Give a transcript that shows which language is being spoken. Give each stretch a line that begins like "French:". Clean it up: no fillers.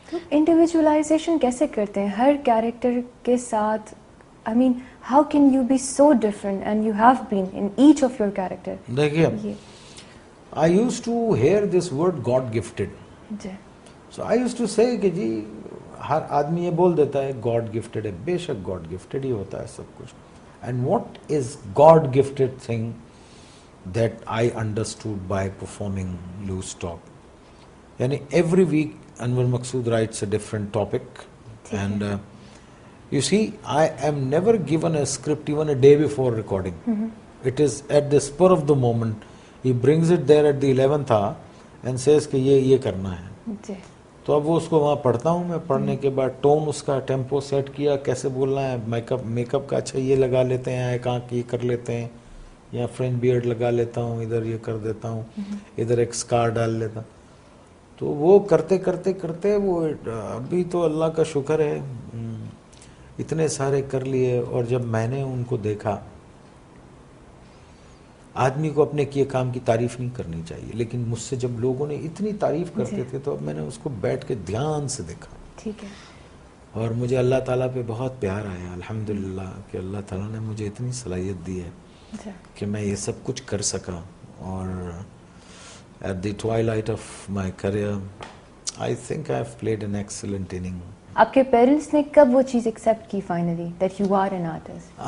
Urdu: انڈیویجولائزیشن کیسے کرتے ہیں ہر کیریکٹر کے ساتھ؟
English: I mean, how can you be so different, and you have been in each of your character? دیکھیے, I used to hear this word God gifted. So I used to say
Urdu: کہ جی ہر آدمی یہ بول دیتا ہے
English: God gifted ہے.
Urdu: بے شک God gifted ہی ہوتا ہے سب کچھ.
English: And what is God gifted thing that I understood by performing Loose Talk? Yani every week Anwar Maqsood writes a different topic, and you see, I am never given a script even a day before recording. It is at the spur of the moment. He brings it there at the 11th hour and says
Urdu: کہ یہ کرنا ہے. تو اب وہ اس کو وہاں پڑھتا ہوں میں. پڑھنے کے بعد ٹون اس کا ٹیمپو سیٹ کیا, کیسے بولنا ہے, میک اپ کا اچھا یہ لگا لیتے ہیں, ایک آنکھ یہ کر لیتے ہیں, یا فرینچ بیئرڈ لگا لیتا ہوں, ادھر یہ کر دیتا ہوں, ادھر ایک اسکار ڈال لیتا ہوں. تو وہ کرتے کرتے کرتے وہ ابھی تو اللہ کا شکر ہے اتنے سارے کر لیے. اور جب میں نے ان کو دیکھا, آدمی کو اپنے کیے کام کی تعریف نہیں کرنی چاہیے, لیکن مجھ سے جب لوگوں نے اتنی تعریف کرتے تھے تو اب میں نے اس کو بیٹھ کے دھیان سے دیکھا. ٹھیک ہے. اور مجھے اللہ تعالیٰ پہ بہت پیار آیا الحمدللہ کہ اللہ تعالیٰ نے مجھے اتنی صلاحیت دی ہے کہ میں یہ سب کچھ کر سکا.
English: اور at the twilight of my career, I think I have played an excellent inning.
Urdu: آپ کے پیرنٹس نے کب وہ چیز ایکسیپٹ کی finally
English: that you are an artist?